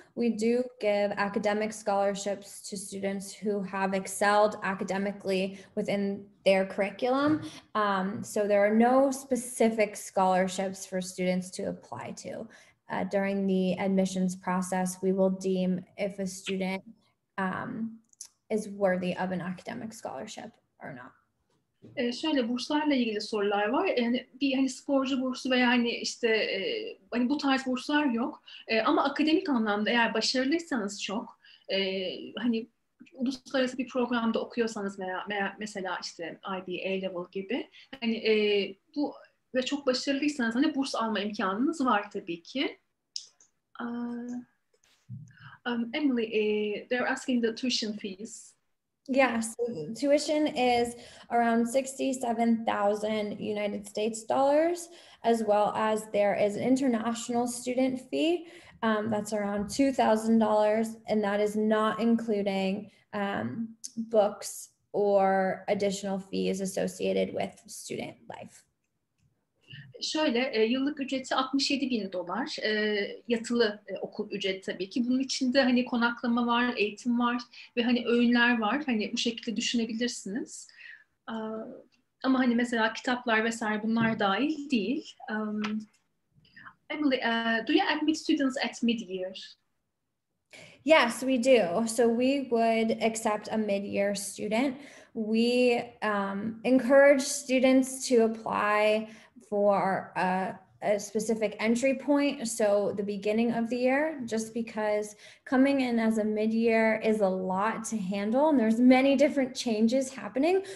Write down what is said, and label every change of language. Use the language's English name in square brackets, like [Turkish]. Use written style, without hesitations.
[English] We do give academic scholarships to students who have excelled academically within their curriculum. So there are no specific scholarships for students to apply to. During the admissions process, we will deem if a student is worthy of an academic scholarship or not. [Turkish] Şöyle burslarla ilgili sorular var. Yani bir hani sporcu bursu veya hani işte hani bu tarz burslar yok. Ama akademik anlamda eğer başarılıysanız çok hani uluslararası bir programda okuyorsanız veya mesela işte IB, A-level gibi hani bu ve çok başarılıysanız hani burs alma imkanınız var tabii ki. [English] Emily, they're asking the tuition fees. Yeah, so tuition is around 67,000 United States dollars, as well as there is an international student fee that's around $2,000, and that is not including books or additional fees associated with student life. [Turkish] Şöyle yıllık ücreti $67.000 yatılı okul ücreti tabii ki. Bunun içinde hani konaklama var, eğitim var ve hani öğünler var. Hani bu şekilde düşünebilirsiniz. Ama hani mesela kitaplar vesaire bunlar dahil değil. [English] Emily, do you admit students at mid-year? Yes, we do. So we would accept a mid-year student. We encourage students to apply for a specific entry point, so the beginning of the year, just because coming in as a mid-year is a lot to handle and there's many different changes happening.